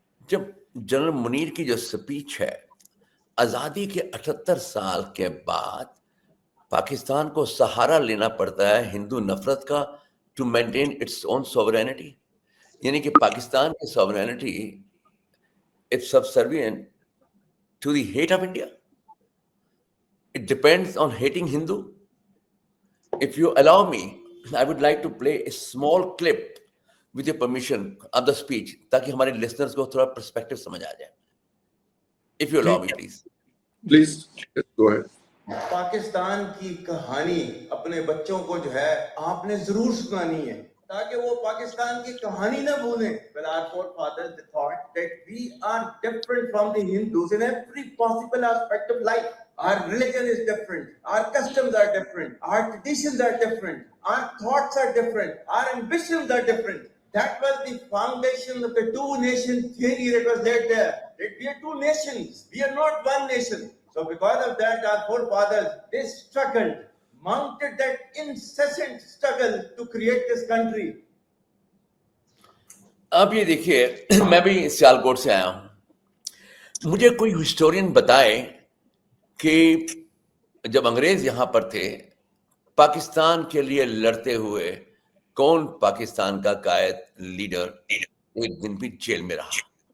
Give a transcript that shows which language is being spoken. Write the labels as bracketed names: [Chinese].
[Hindi] जब जनरल मुनीर की जो स्पीच है, आज़ादी के 78 साल के बाद पाकिस्तान को सहारा लेना पड़ता है हिंदू नफरत का [English] To maintain its own sovereignty. [Hindi] यानी कि पाकिस्तान की [English] Sovereignty it's subservient to the hate of India. It depends on hating Hindu. If you allow me, I would like to play a small clip with your permission of the speech, [Hindi] ताकि हमारे listeners को थोड़ा perspective समझ आ जाए. [English] If you allow me, please. Please, yes, go ahead. [Hindi] Pakistan की कहानी अपने बच्चों को जो है आपने जरूर सुनानी है ताकि वो पाकिस्तान की कहानी ना भूलें. [English] Well, our forefathers they thought that we are different from the Hindus in every possible aspect of life. Our religion is different, our customs are different, our traditions are different, our thoughts are different, our ambitions are different. That was the foundation of the two-nation theory that was laid there. That we are two nations, we are not one nation. So because of that, our forefathers, they struggled, mounted that incessant struggle to create this country. [Hindi] अब ये देखिए, मैं भी सियालकोट से आया हूं. मुझे कोई हिस्टोरियन बताए कि जब अंग्रेज यहां पर थे, पाकिस्तान के लिए लड़ते हुए कौन पाकिस्तान का कायद लीडर एक दिन भी जेल में रहा.